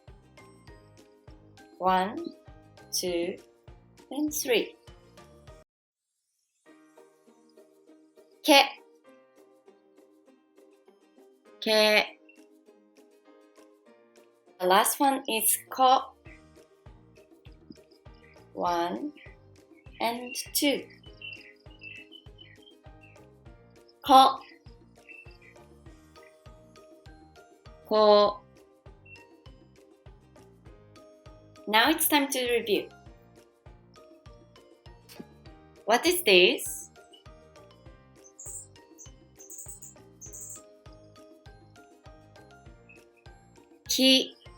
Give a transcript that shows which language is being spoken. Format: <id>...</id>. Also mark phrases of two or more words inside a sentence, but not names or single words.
<en>1, 2, and 3.</en> <ja>Ke, ke.</ja> <en>The last one is ko. 1 and 2.</en> <ja>Ko, ko.</ja> <en>Now it's time to review. What is this?</en> <ja>Ki.</ja>